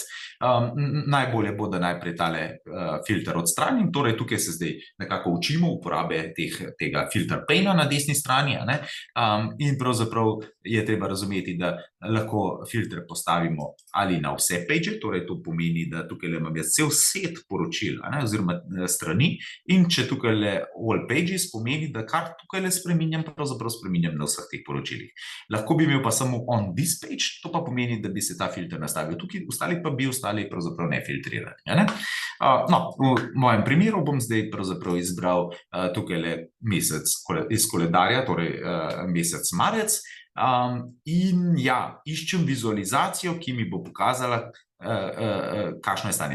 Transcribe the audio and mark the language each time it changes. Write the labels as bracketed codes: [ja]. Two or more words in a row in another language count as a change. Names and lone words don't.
[sl] Najbolje bo, da najprej tale filter odstranim, torej tukaj se zdaj nekako učimo uporabe tega filter pana na desni strani, a ne, in pravzaprav je treba razumeti, da lahko filter postavimo ali na vse page, torej to pomeni, da tukaj imam jaz cel set poročil, a ne, oziroma strani, in če tukaj [en] all pages [sl] pomeni, da kar tukaj spreminjam, pravzaprav spreminjam na vseh teh poročilih. Lahko bi imel pa samo [en] on this page, [sl] to pa pomeni, da bi se ta filter nastavil tukaj, ostali pa bi ostali pravzaprav nefiltrirani, a ne. No, v mojem primeru bom zdaj pravzaprav izbral tukaj mesec iz koledarja, torej mesec marec, in ja, iščem vizualizacijo, ki mi bo pokazala, kakšno je stanje.